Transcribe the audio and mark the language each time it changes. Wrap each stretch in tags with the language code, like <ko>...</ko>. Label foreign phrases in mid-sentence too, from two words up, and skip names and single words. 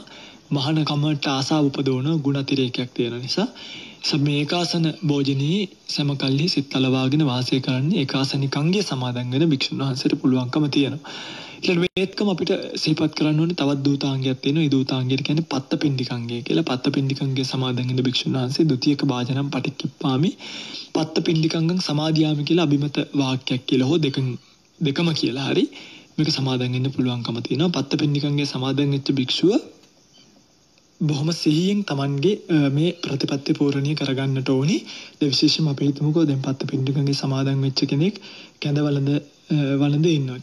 <si>මහාන කමට ආසාව උපදවන ගුණ අතිරේකයක් තියෙන නිසා මේ ඒකාසන භෝජනයේ සමකල්හි සිත් අලවාගෙන වාසය කරන්නේ ඒකාසනිකංගයේ සමාදන් වෙන භික්ෂුන් වහන්සේට පුළුවන්කම තියෙනවා. ඊළඟ මේකම අපිට සිහිපත් කරන්න ඕනේ තවත් දූතාංගයක් තියෙනවා. ඒ දූතාංගයට කියන්නේ පත්තපිණ්ඩිකංගය කියලා. පත්තපිණ්ඩිකංගයේ සමාදන් වෙන භික්ෂුන් වහන්සේ</si> <pi>ဒ ුතියක භාජනම් පටික්කිප්පාමි පත්තපිණ්ඩිකංගං සමාදියාමි</pi> <si>කියලා අභිමත වාක්‍යයක් කියලා හෝ දෙකම කියලා හරි මේක සමාදන් වෙන්න පුළුවන්කම තියෙනවා. පත්තපිණ්ඩිකංගයේ සමාදන් වෙච්ච භික්ෂුව බොහොම සිහියෙන් Tamanගේ මේ ප්‍රතිපත්ති පූර්ණිය කරගන්නට ඕනි. ඒ විශේෂයෙන්ම අපි හිතමුකෝ දැන් පත්තපිණ්ඩිකංගයේ සමාදන් වෙච්ච කෙනෙක් වළඳ ඉන්නවා.</si>